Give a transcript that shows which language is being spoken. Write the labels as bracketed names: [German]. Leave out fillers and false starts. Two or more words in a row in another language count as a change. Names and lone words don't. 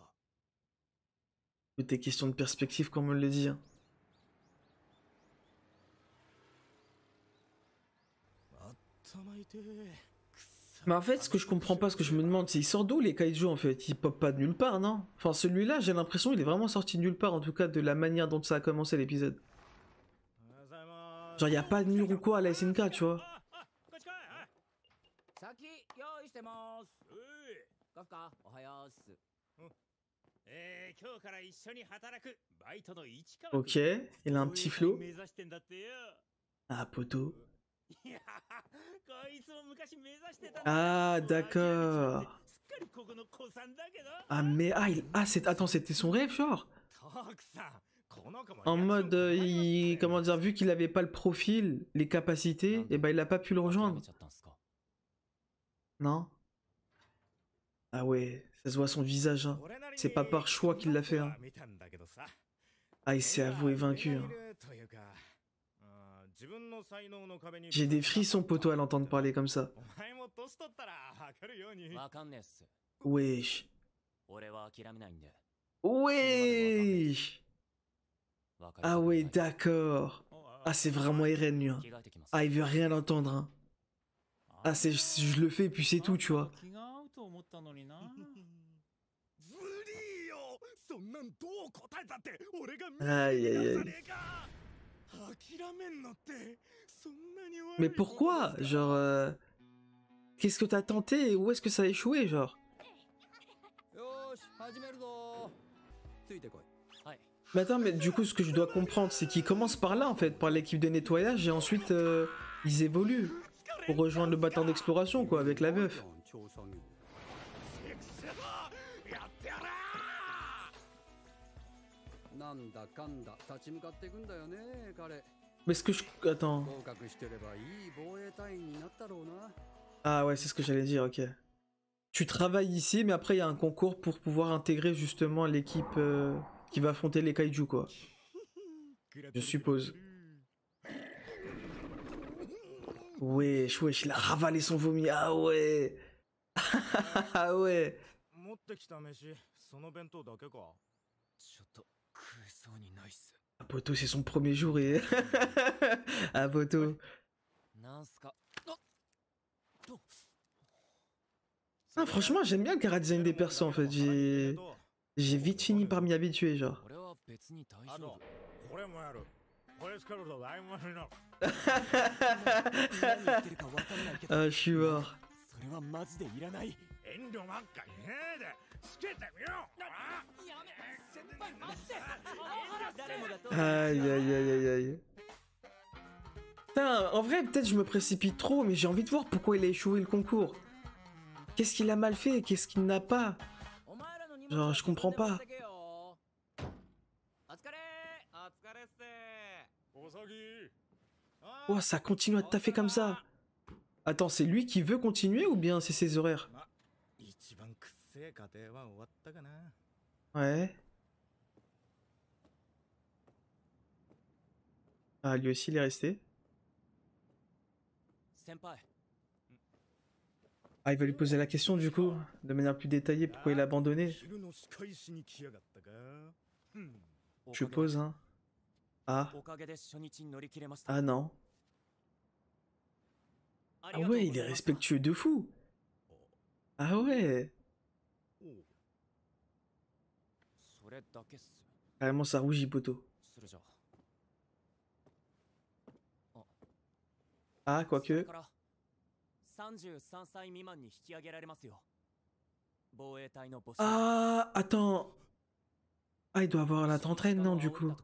[French] Tout est question de perspective, comme on le dit. Hein. [Japanese] あったまいてー [French] Mais en fait, ce que je comprends pas, ce que je me demande, c'est ils sortent d'où les kaiju en fait? Ils popent pas de nulle part, non? Enfin, celui-là, j'ai l'impression il est vraiment sorti de nulle part, en tout cas de la manière dont ça a commencé l'épisode. Genre, y a pas de mur ou quoi à la SNK, tu vois. [Japanese] 先用意してますカフカおはようっす今日から一緒に働くバイトの市川君 [French] Ok, il a un petit flow. [Japanese] 目指してんだってよ [French] Ah, poto. [Japanese] いやこいつも昔目指してたんだ [French] Ah, d'accord. [Japanese] すっかりここの子さんだけど [French] Ah, mais. Ah, attends, c'était son rêve, genre? [Japanese] 徳さんこの子も [French] En mode, comment dire, vu qu'il avait pas le profil, les capacités, et ben il a pas pu le rejoindre. Non? Ah ouais, ça se voit son visage, hein. C'est pas par choix qu'il l'a fait, hein. Ah, il s'est avoué vaincu, hein. J'ai des frissons, poto, à l'entendre parler comme ça. [Japanese] お前も年取ったらわかるようにわかんねえっす [French] Wesh. [Japanese] 俺は諦めないんで [French] Wesh. [Japanese] わかり [French] Ah ouais, d'accord. Ah, c'est vraiment Eren, lui, hein. [Japanese] 着替えてきます [French] Ah, il veut rien entendre, hein. Ah, c'est, je le fais et puis c'est tout, tu vois. [Japanese] 気が合うと思ったのになずりーよそんなんどう答えたって俺が見 [French] Aïe, aïe, [Japanese] じゃ [French] aïe. [Japanese] ねえか諦めんのってそんなに悪い [French] Mais pourquoi? Genre, qu'est-ce que t'as tenté et où est-ce que ça a échoué, genre? [Japanese] よーし始めるぞついてこいはい [French] Mais attends, mais du coup, ce que je dois comprendre, c'est qu'ils commencent par là, en fait, par l'équipe de nettoyage, et ensuite, ils évoluent pour rejoindre le bâtiment d'exploration, quoi, avec la meuf. [Japanese] やってやらなんだかんだ立ち向かっていくんだよね彼 [French] Mais ce que je... Attends. [Japanese] 合格してればいい防衛隊員になったろうな [French] Ah ouais, c'est ce que j'allais dire, ok. Tu travailles ici, mais après, il y a un concours pour pouvoir intégrer, justement, l'équipe qui va affronter les kaiju, quoi. Je suppose. Wesh, wesh, il a ravalé son vomi. Ah ouais. Ah ouais. [Japanese] 持ってきた飯その弁当だけかちょっと食えそうにないっす [French] Ah, poto, c'est son premier jour et... ah, poto. [Japanese] なんすか [French] Ah, franchement, j'aime bien le chara-design des persos, en fait. J'ai vite fini par m'y habituer, genre. [Japanese] 俺は別に大あと丈夫これもやるこれ使うと大物になる何言ってるかわかんないけど [French] Ah, je suis mort. [Japanese] それはマジでいらない遠慮ばっかりねえでつけてみろあやめ先輩待って誰もがと [French] Aïe, aïe, aïe, aïe, aïe. Putain, en vrai, peut-être je me précipite trop, mais j'ai envie de voir pourquoi il a échoué le concours. Qu'est-ce qu'il a mal fait et qu'est-ce qu'il n'a pas? Genre, je comprends pas. [Japanese] お疲れお疲れっすおさぎ [French] Oh, ça continue à taffer comme ça. Attends, c'est lui qui veut continuer ou bien c'est ses horaires? [Japanese] 一番くっせえ家庭は終わったかな [French] Ouais. Ah, lui aussi, il est resté. [Japanese] 先輩 [French] Ah, il va lui poser la question du coup, de manière plus détaillée, pourquoi il a abandonné. [Japanese] 昼の仕返しに来やがったか [French] Je suppose, hein. Ah, [Japanese] おかげで初日に乗り切れました [French] ah non. [Japanese] あ [French] Ah [Japanese] りがとう [French] ouais, [Japanese] ご [French] il [Japanese] ざ [French] est [Japanese] いました [French] respectueux de fou. Ah ouais. [Japanese] それだけっす [French] Carrément, ça rougit, poto. [Japanese] それじゃ [French] Ah, [Japanese] それ [French] quoique. [Japanese] から33歳未満に引き上げられますよ防衛隊の募集 [French] Ah, attends. Ah, il doit avoir la trentaine, non, du coup.